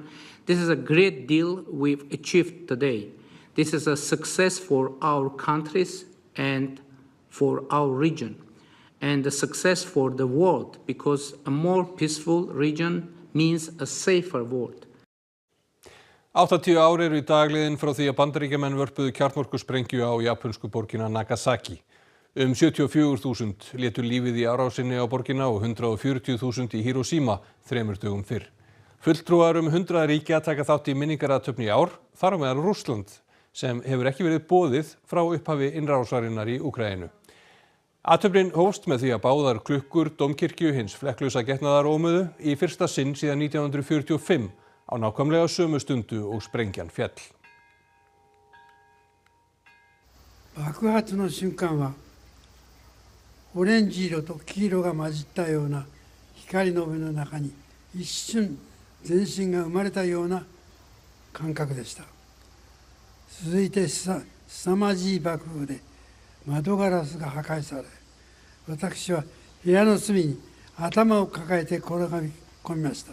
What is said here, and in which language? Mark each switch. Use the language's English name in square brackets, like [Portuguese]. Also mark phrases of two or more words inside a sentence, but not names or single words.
[English] This is a great deal we've achieved today. This is a success for our countries and for our region, and a success for the world, because a more peaceful region means a safer world. [Icelandic] 80 ár eru í dag liðin frá því að Bandaríkjamenn vörpuðu kjarnorkusprengju á japönsku borgina Nagasaki. 74.000 létu lífið í árásinni á borgina og 140.000 í Hiroshima 3 dögum fyrr. Fulltrúar 100 ríkja taka þátt í minningarathöfn í ár, þar á meðal Rússland, sem hefur ekki verið boðið frá upphafi innrásarinnar í Úkraínu. Athöfnin hófst með því að báðar klukkur dómkirkju hins flekklausa getnaðarómuðu í fyrsta sinn síðan 1945 á nákvæmlega sömu stundu og sprengjan féll. [Japanese] 爆発の瞬間はオレンジ色と黄色が混じったような光の帯の中に一瞬全身が生まれたような感覚でした。続いて凄まじい爆風で窓ガラスが破壊され、私は部屋の隅に頭を抱えて転がり込みました。